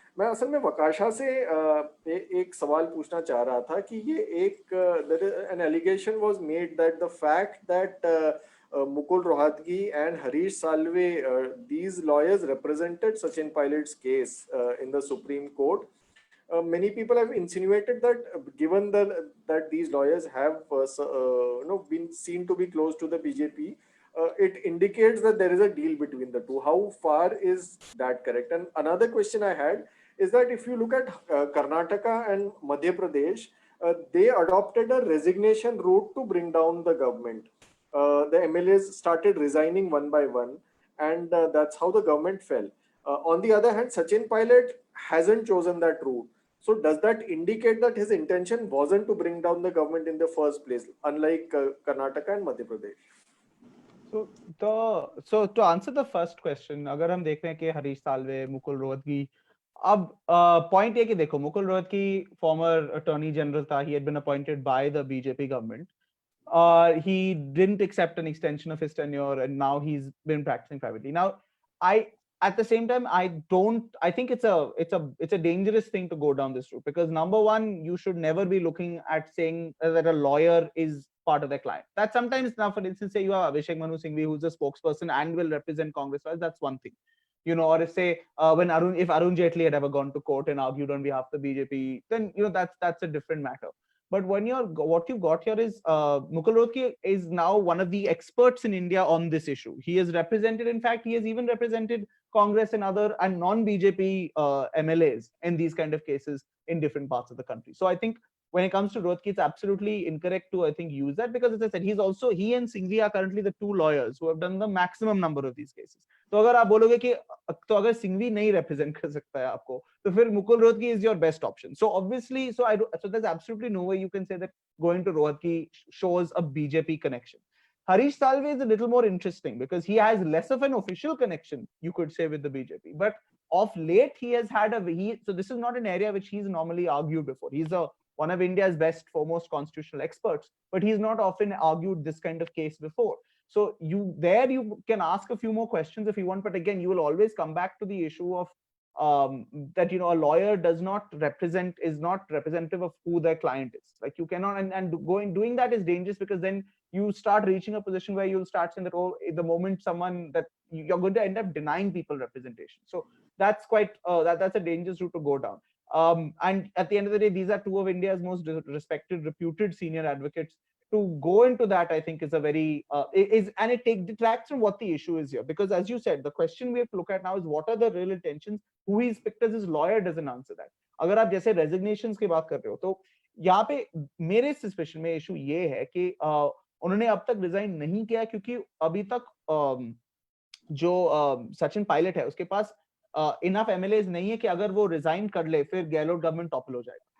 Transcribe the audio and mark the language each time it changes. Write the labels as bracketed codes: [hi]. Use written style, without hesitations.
[hi] मैं असल में वकाशा से एक सवाल पूछना चाह रहा था कि ये [en] एक an allegation was made that the fact that Mukul Rohatgi and Harish Salve, these lawyers represented Sachin Pilot's case in the Supreme Court. Many people have insinuated that given that these lawyers have been seen to be close to the BJP, it indicates that there is a deal between the two. How far is that correct? And another question I had is that if you look at Karnataka and Madhya Pradesh, they adopted a resignation route to bring down the government. The MLAs started resigning one by one, and that's how the government fell. On the other hand, Sachin Pilot hasn't chosen that route. So does that indicate that his intention wasn't to bring down the government in the first place, unlike Karnataka and Madhya Pradesh? So to answer the first question, [hi] अगर हम देख रहे हैं कि हरीश साल्वे, मुकुल रोहतगी, अब point ये कि देखो Mukul Rohatgi farmer attorney general था, [en] he had been appointed by the BJP government. He didn't accept an extension of his tenure, and now he's been practicing privately. Now, at the same time, I think it's a dangerous thing to go down this route, because number one, you should never be looking at saying that a lawyer is part of their client. That sometimes, now for instance, say you have Abhishek Manu Singhvi, who's a spokesperson and will represent Congress, that's one thing. Or if say if Arun Jaitley had ever gone to court and argued on behalf of the BJP, then that's a different matter. But when what you've got here is Mukul Rohotgi is now one of the experts in India on this issue. He has represented, in fact, he has even represented Congress and other and non-BJP MLAs in these kind of cases in different parts of the country. So I think when it comes to Rohotgi, it's absolutely incorrect to, I think, use that, because as I said, he and Singhvi are currently the two lawyers who have done the maximum number of these cases. [hi] तो अगर आप बोलोगे कि तो अगर सिंघवी नहीं represent कर सकता है आपको, तो फिर Mukul Rohatgi [en] is your best option. So obviously, so there's absolutely no way you can say that going to Rohitgi shows a BJP connection. Harish Salve is a little more interesting because he has less of an official connection, you could say, with the BJP. But of late, he has had so this is not an area which he's normally argued before. He's one of India's best, foremost constitutional experts, but he's not often argued this kind of case before. So you can ask a few more questions if you want, but again, you will always come back to the issue of that a lawyer is not representative of who their client is. Like you cannot, and doing that is dangerous, because then you start reaching a position where you'll start saying that, the moment someone that you're going to end up denying people representation. So that's quite that's a dangerous route to go down. And at the end of the day, these are two of India's most respected, reputed senior advocates. To go into that, I think, is a very and it detracts from what the issue is here. Because as you said, the question we have to look at now is what are the real intentions. Who he's picked as his lawyer doesn't answer that. [hi] अगर आप जैसे resignations की बात कर रहे हो, तो यहाँ पे मेरे suspicion में issue ये है कि उन्होंने अब तक resign नहीं किया, क्योंकि अभी तक जो सचिन पायलट है उसके पास enough MLAs नहीं है कि अगर वो resign कर ले फिर गहलोत government topple हो जाएगा.